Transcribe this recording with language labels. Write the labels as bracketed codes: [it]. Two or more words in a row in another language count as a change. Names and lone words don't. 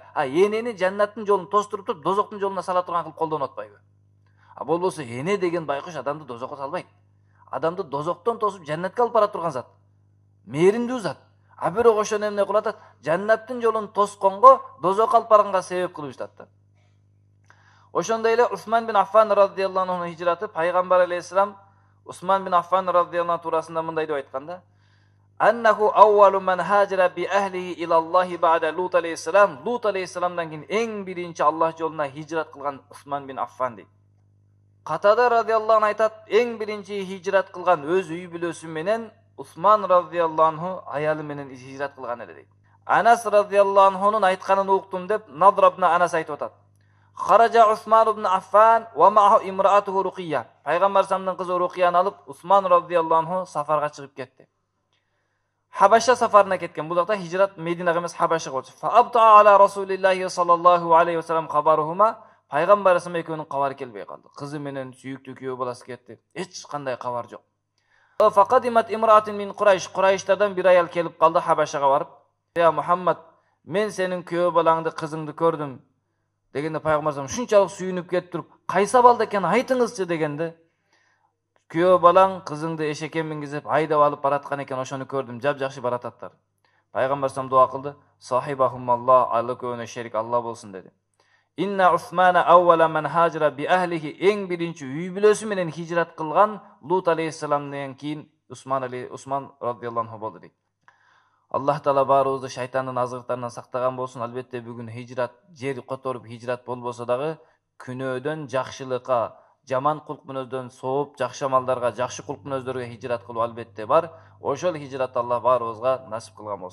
[ky] Энени жаннаттын жолун тостуруп туруп, дозоктун жолуна сала турган кылып колдонуп атпайбы? Болбосо эне деген байкуш адамды дозокко салбайт. Адамды дозоктон тосуп жаннатка алып бара турган зат. Мээримдүү зат. Бирок ошону эмне кылып атат? Жаннаттын жолун тосконго, дозокко алып барганга себеп кылып жатат да. Ошондой эле Усман бин Аффан [ar] رضي الله عنه [ky] хижраты, пайгамбар алейхиссалам Усман бин Аффан [ar] رضي الله عنه [ky] туурасында мындай деп айтканда: [ar] "أنه أول من هاجر بأهله إلى الله بعد لوط عليه السلام." [ky] Лут алейхиссаламдан кийин эң биринчи Аллах жолуна хижрат кылган Усман бин Аффан дейт. Катада [ar] رضي الله عنه [ky] айтат, эң биринчи хижрат кылган өз үй бүлөсү менен Усман [ar] رضي الله عنه [ky] аялы менен хижрат кылган эле дейт. Анас [ar] رضي الله عنه'нун [ky] айтканын уктум деп Надр ибн Анас айтып атат. [ar] خرج عثمان بن عفان ومعه امرأته رقية. [ky] Пайгамбар самдын кызы Руқияны алып Усман [ar] رضي الله عنه [ky] сафарга чыгып кетти. Хабаша сафарына кеткен. Бул жакта хижрат Мединага эмес Хабашага болчу. [ar] فأبطأ على رسول الله صلى الله عليه وسلم خبرهما. [ky] Пайгамбар сам экөөнүн кабары келбей калды. Кызы менен сүйүктүү күйөө баласы кетти. Эч кандай кабар жок. [ar] فقدمت امرأة من قريش. [ky] Курайштардан бир аял келип калды Хабашага барып. "Я Мухаммад, мен сенин күйөө балаңды, кызыңды көрдүм." Дегенде пайгамбар ушунчалык сүйүнүп кетип туруп, "Кайсы балда экен, айтыңызчы" дегенде, "Күйөө балаң кызыңды эшекке мингизип айдап алып бараткан экен, ошону көрдүм, жапжакшы барататтар." Пайгамбар дуа кылды, "Сахибахумаллах, Алла көөнө шерик Алла болсун" деди. [ar] إن عثمان أول من هاجر بأهله. [ky] Эң биринчи үй бүлөсү менен хижрат кылган Лут алейхиссаламдан кийин Усман [ar] رضي الله عنه [ky] болду дейт. Аллах таала баарыбызды шайтандын азыктарынан сактаган болсун. Албетте бүгүн хижрат, жер которуп хижрат болбосо дагы күнөөдөн жакшылыкка, жаман кулк мүнөздөн сооп, жакшы амалдарга, жакшы кулк мүнөздөргө хижрат кылуу албетте бар. Ошол хижрат Аллах баарыбызга насип кылган болсун.